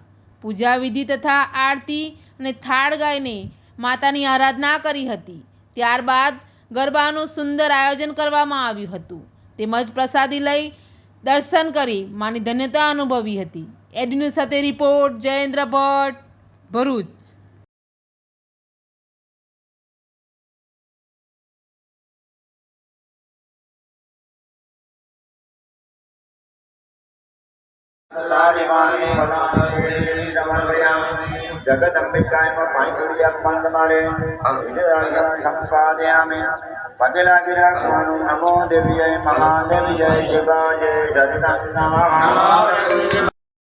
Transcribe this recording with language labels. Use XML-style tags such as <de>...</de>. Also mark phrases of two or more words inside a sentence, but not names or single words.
<gu>પૂજા વિધિ તથા આરતી અને થાળ ગાઈને માતાની આરાધના કરી હતી। ત્યારબાદ ગરબાનું સુંદર આયોજન કરવામાં આવ્યું હતું તેમજ પ્રસાદી લઈ દર્શન કરી માની ધન્યતા અનુભવી હતી। એડી સાથે રિપોર્ટ જયેન્દ્ર ભટ્ટ, ભરૂચ।</gu> <sa>जगदम्बिकाय संपादयामि नमो देव्यै महादेव्यै शिवाय जगदम्बिकायै नमः।</sa>